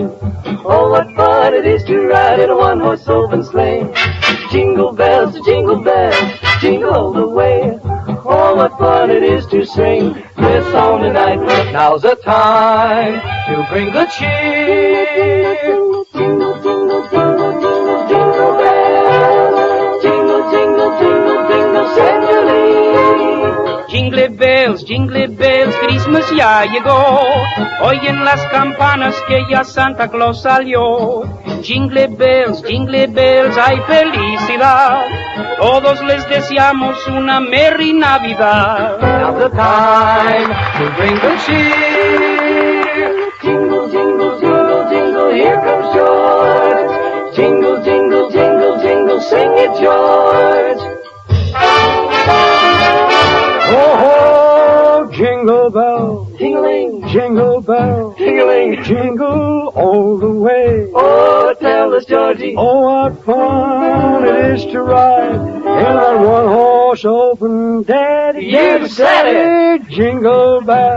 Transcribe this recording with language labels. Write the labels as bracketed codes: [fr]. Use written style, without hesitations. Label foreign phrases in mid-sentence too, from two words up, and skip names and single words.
[en] Oh, what fun it is to ride in a one-horse open sleigh. Jingle bells, jingle all the way. Oh, what fun it is to sing this song tonight. Now's the time to bring the cheer. Jingle, jingle, jingle, jingle, jingle bells. Jingle, jingle, jingle, jingle, Sandy. Jingle bells, Christmas [es] ya llegó. Oyen las campanas que ya Santa Claus salió. [en] Jingle bells, [es] hay felicidad. Todos les deseamos una merry Navidad. [en] Now's the time to bring good cheer. Jingle, jingle, jingle, jingle, here comes George. Jingle, jingle, jingle, jingle, sing it, George. Ho, ho, jingle bell, Tingling, jingle bell, tingling, jingle all the way. oh, tell us, Georgie. Oh, what fun it is to ride in that one-horse open daddy. You said it. Jingle bell,